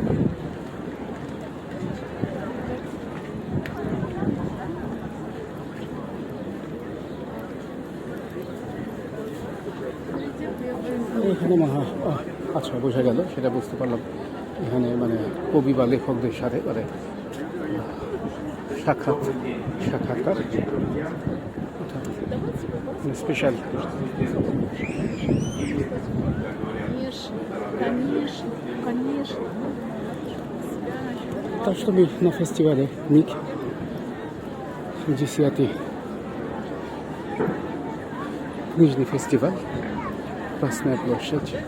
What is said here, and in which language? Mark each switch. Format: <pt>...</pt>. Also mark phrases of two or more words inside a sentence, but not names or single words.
<bn>এখানে মনে হয় আচ্ছা বোঝা গেল, সেটা বুঝতে পারলাম। এখানে মানে কবি বা লেখকদের সাথে মানে সাক্ষাৎকার স্পেশাল।</bn> <ru>Так что мы на фестивале НИК G7 книжный фестиваль Красная площадь.</ru>